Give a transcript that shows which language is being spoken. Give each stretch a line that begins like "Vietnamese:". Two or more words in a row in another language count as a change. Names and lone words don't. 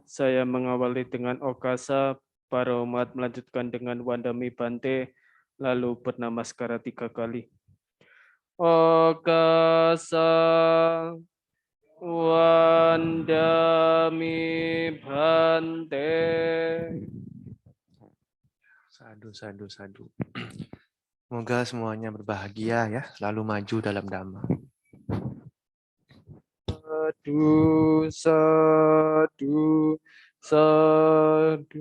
Indonesian: Saya mengawali dengan Okasa, para umat melanjutkan dengan
Pali: Wandami Bante,
Indonesian: lalu bernamaskara 3 kali.
Pali: Okasa Wandami Bante. Sadu, sadu, sadu.
Indonesian: Semoga semuanya berbahagia ya, selalu maju dalam dhamma.
Pali: Sadu, sadu, sadu.